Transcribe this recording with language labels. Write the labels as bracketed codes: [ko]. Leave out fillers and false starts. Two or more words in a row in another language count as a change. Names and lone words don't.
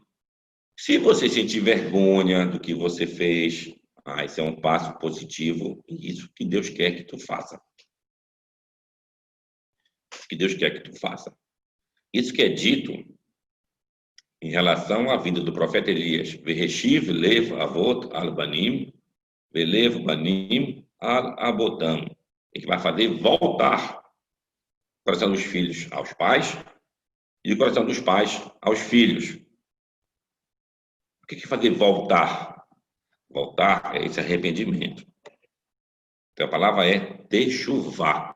[pt] Se você sentir vergonha do que você fez, esse é um passo positivo, e isso que Deus quer que tu faça. Que Deus quer que tu faça. Isso que é dito em relação à vida do profeta Elias. [he] והשיב לב אבות על בנים ולב בנים על אבותם. [pt] Ele vai fazer voltar o coração dos filhos aos pais e o coração dos pais aos filhos. O que é fazer voltar? Voltar é esse arrependimento. Então a palavra é techuvá.